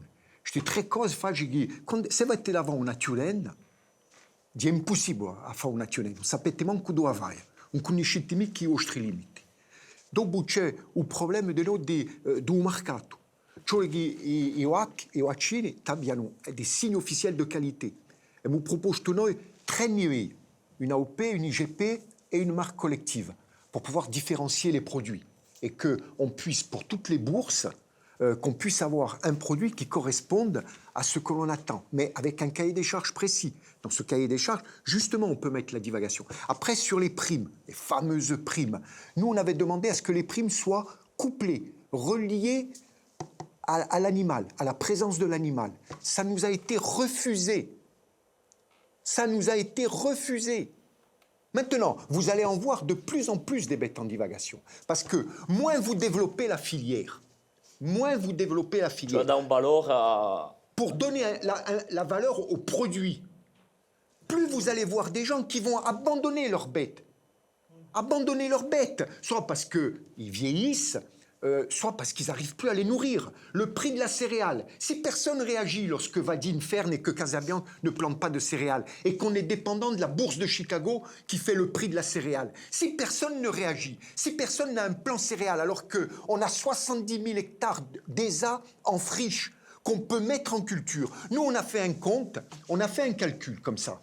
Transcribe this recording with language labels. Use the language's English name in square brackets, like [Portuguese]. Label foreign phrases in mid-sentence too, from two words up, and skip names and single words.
[Italian] Queste 3 cose fanno che se avete davanti un'azienda, è impossibile a fare un'azienda. Non sapete manco dove vai, non conoscete mica i vostri limiti. Dopo c'è il problema del mercato. Cioè che i vaccini abbiano dei segni ufficiali di qualità. [French] Et nous proposons nous 3 niveaux, une AOP, une IGP et une marque collective, pour pouvoir différencier les produits. Et qu'on puisse, pour toutes les bourses, qu'on puisse avoir un produit qui corresponde à ce que l'on attend, mais avec un cahier des charges précis. Dans ce cahier des charges, justement, on peut mettre la divagation. Après, sur les primes, les fameuses primes, nous, on avait demandé à ce que les primes soient couplées, reliées à l'animal, à la présence de l'animal. Ça nous a été refusé. Ça nous a été refusé. Maintenant, vous allez en voir de plus en plus des bêtes en divagation. Parce que moins vous développez la filière, [Italian] Cioè dà un valore a... [French] pour donner la valeur au produit, plus vous allez voir des gens qui vont abandonner leurs bêtes. Soit parce qu'ils vieillissent, soit parce qu'ils n'arrivent plus à les nourrir. Le prix de la céréale. Si personne réagit lorsque Vadine Fern et que Casabian ne plantent pas de céréales et qu'on est dépendant de la bourse de Chicago qui fait le prix de la céréale, si personne ne réagit, si personne n'a un plan céréal alors qu'on a 70 000 hectares d'ESA en friche qu'on peut mettre en culture, nous on a fait un compte, on a fait un calcul comme ça.